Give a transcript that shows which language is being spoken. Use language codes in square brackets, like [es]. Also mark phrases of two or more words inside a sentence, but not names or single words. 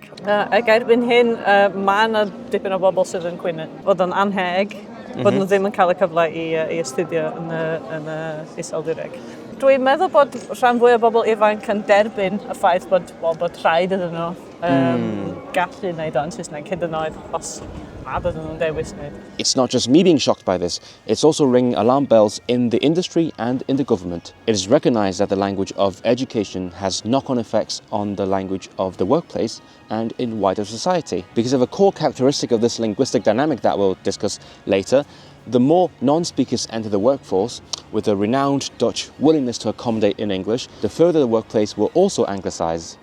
[cy] Ac erbyn hyn, mae yna dipyn o bobl sydd yn cwyno bod yn anheg, bod nhw ddim yn cael y cyfle I astudio yn Iseldireg. Dwi'n meddwl bod rhan fwy o bobl ifanc yn derbyn y ffaith bod rhaid ydyn nhw gallu wneud o'n Saesneg hyd yn oed os nad ydyn nhw'n dewis wneud. [en] It's not just me being shocked by this, it's also ringing alarm bells in the industry and in the government. It is recognised that the language of education has knock-on effects on the language of the workplace and in wider society. Because of a core characteristic of this linguistic dynamic that we'll discuss later, the more non-speakers enter the workforce, with a renowned Dutch willingness to accommodate in English, the further the workplace will also anglicise.